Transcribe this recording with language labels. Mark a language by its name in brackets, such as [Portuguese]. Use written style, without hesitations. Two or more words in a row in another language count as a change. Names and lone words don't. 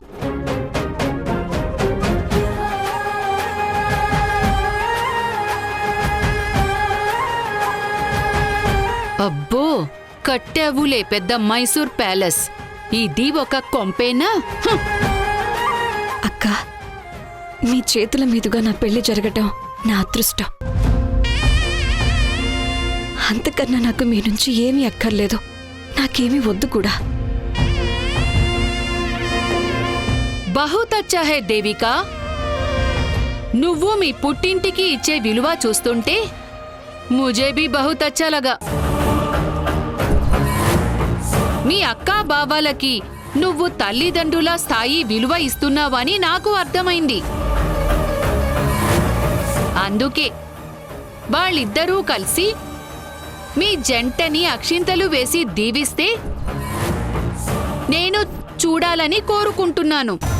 [Telugu] అబ్బో, కట్టావులే పెద్ద మైసూర్ ప్యాలెస్. ఇది ఒక కొంపేనా? అక్క, మీ చేతుల మీదుగా నా పెళ్లి జరగటం నా అదృష్టం. అంతకన్నా నాకు మీ నుంచి ఏమీ అక్కర్లేదు, నాకేమీ వద్దు కూడా. [Hindi] बहुत अच्छा है देविका. [Telugu] నువ్వు మీ పుట్టింటికి ఇచ్చే విలువ చూస్తుంటే [Hindi] मुझे भी बहुत अच्छा लगा. [Telugu] మీ అక్కా బాబాలకి నువ్వు తల్లిదండ్రుల స్థాయి విలువ ఇస్తున్నావని నాకు అర్థమైంది. అందుకే వాళ్ళిద్దరూ కలిసి మీ జంటని అక్షింతలు వేసి దీవిస్తే నేను చూడాలని కోరుకుంటున్నాను.